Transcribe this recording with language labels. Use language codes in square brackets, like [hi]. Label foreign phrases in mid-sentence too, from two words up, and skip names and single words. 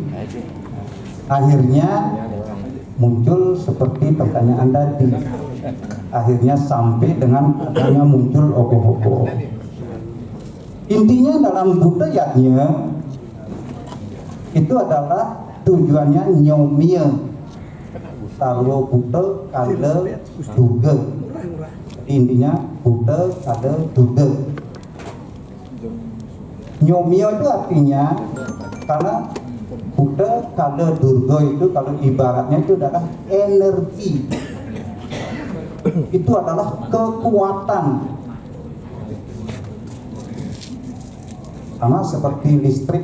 [id] Akhirnya muncul seperti pertanyaan tadi, akhirnya sampai dengan adanya muncul ogoh-ogoh. Intinya dalam budayanya itu adalah tujuannya [ban] nyomia sarwa buta kala duga. [id] Intinya buta kala duga. Nyomia itu artinya karena buta kala durga itu kalau ibaratnya itu adalah energi. Itu adalah kekuatan. Sama seperti listrik.